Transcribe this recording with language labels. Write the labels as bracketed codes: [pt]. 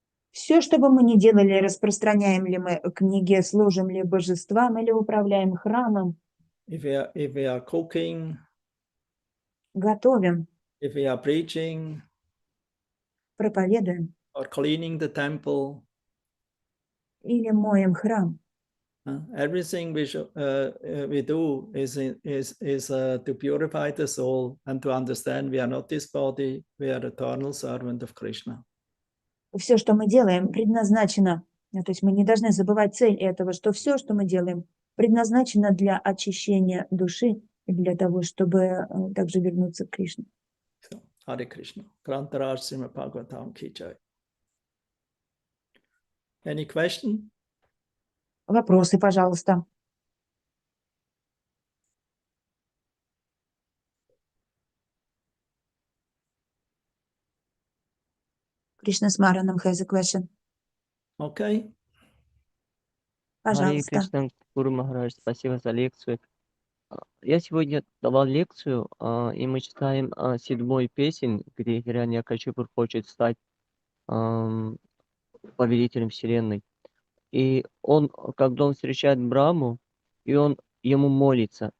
[ru] Все, что бы мы ни делали, распространяем ли мы книги, служим ли божествам или управляем храмом, [en] if we are cooking, [ru] готовим, [en] if we are preaching [ru] проповедуем [en] or cleaning the temple, [ru] или моем храм. [en] everything we do is to purify the soul and to understand we are not this body, we are eternal servant of Krishna. [ru] Все, что мы делаем, предназначено, то есть мы не должны забывать цель этого, что все, что мы делаем, предназначено для очищения души и для того, чтобы также вернуться к Кришне. [en] So, Hare Krishna. Grantaraj Srimad Bhagavatam Ki Jai. Any question? [ru] Вопросы, пожалуйста. [en] Кришна Смаранам has a question. Okay. [ru] Харе Пожалуйста. Кришна, Гуру Махарадж, спасибо за лекцию. Я сегодня давал лекцию, и мы читаем 7-ю песнь, где Хираньякашипу хочет стать повелителем Вселенной. И он, когда он встречает Браму, и он ему молится.